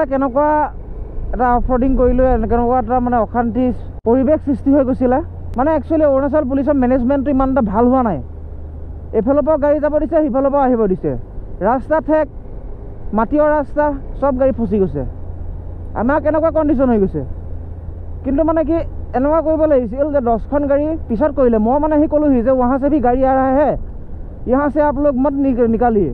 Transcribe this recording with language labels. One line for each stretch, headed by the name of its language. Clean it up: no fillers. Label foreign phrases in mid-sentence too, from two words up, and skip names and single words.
Assamese: কেনেকুৱা এটা অফৰোডিং কৰিলোঁ কেনেকুৱা এটা মানে অশান্তি পৰিৱেশ সৃষ্টি হৈ গৈছিলে মানে একচুৱেলি অৰুণাচল পুলিচৰ মেনেজমেণ্টটো ইমান এটা ভাল হোৱা নাই এইফালৰ পৰা গাড়ী যাব দিছে সিফালৰ পৰা আহিব দিছে ৰাস্তা ঠেক মাটিৰ ৰাস্তা চব গাড়ী ফচি গৈছে আমাৰ কেনেকুৱা কণ্ডিশ্যন হৈ গৈছে কিন্তু মানে কি এনেকুৱা কৰিব লাগিছিল যে 10খন গাড়ী পিছত কৰিলে মই মানে সি ক'লোহি যে
Hindi: वहाँ से भी गाड़ी आ रहा है यहाँ से आप लोग मत निकालिए